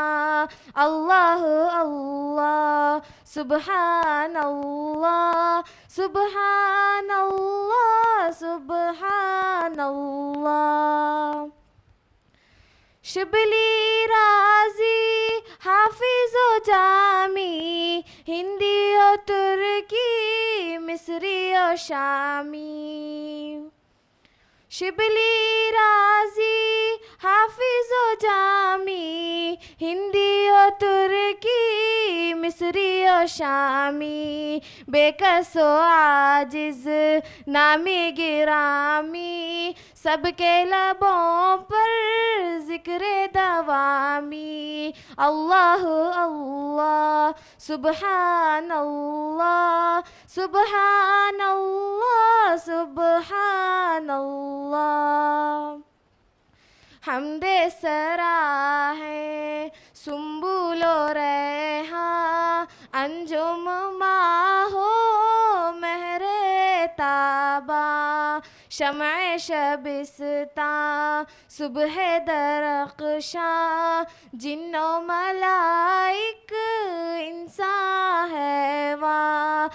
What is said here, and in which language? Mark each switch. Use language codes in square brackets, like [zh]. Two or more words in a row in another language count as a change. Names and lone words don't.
[ar] الله الله سبحان الله، سبحان الله، سبحان الله. [ur] شبلی رازی حافظ و جامی، ہندی اور ترکی، مصری اور شامی. شبلی رازی حافظ و جامی، ہندی اور ترکی، مصری اور شامی. بیکس و عاجز نامی گرامی، سب کے لبوں پر ذکر دوامی. [ar] الله الله سبحان الله، سبحان الله، سبحان الله. [ur] حمد سرا ہے سنبل و ریحاں، انجم ماہ و مہر تاباں. شمع شبستاں صبح درخشاں، جن و ملائک انسان حیواں.